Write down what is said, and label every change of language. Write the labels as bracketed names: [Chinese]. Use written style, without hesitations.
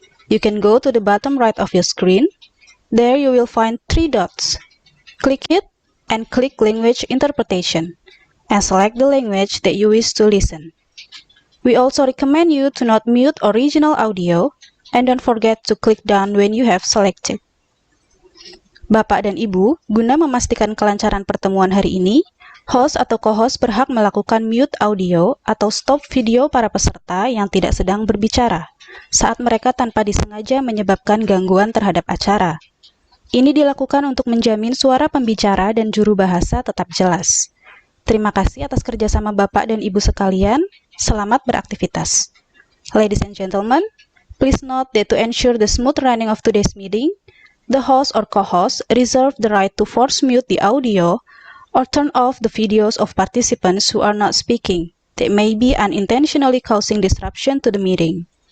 [English] You can go to the bottom right of your screen. There you will find 3 dots. Click it and click Language Interpretation, and select the language that you wish to listen. We also recommend you to not mute original audio, and don't forget to click done when you have selected. [Indonesian] Bapak dan Ibu, guna memastikan kelancaran pertemuan hari ini, host atau co-host berhak melakukan mute audio atau stop video para peserta yang tidak sedang berbicara, saat mereka tanpa disengaja menyebabkan gangguan terhadap acara. Ini dilakukan untuk menjamin suara pembicara dan juru bahasa tetap jelas. Terima kasih atas kerjasama Bapak dan Ibu sekalian. Selamat beraktivitas. [English] Ladies and gentlemen, please note that to ensure the smooth running of today's meeting, the host or co-host reserve the right to force mute the audio or turn off the videos of participants who are not speaking that may be unintentionally causing disruption to the meeting.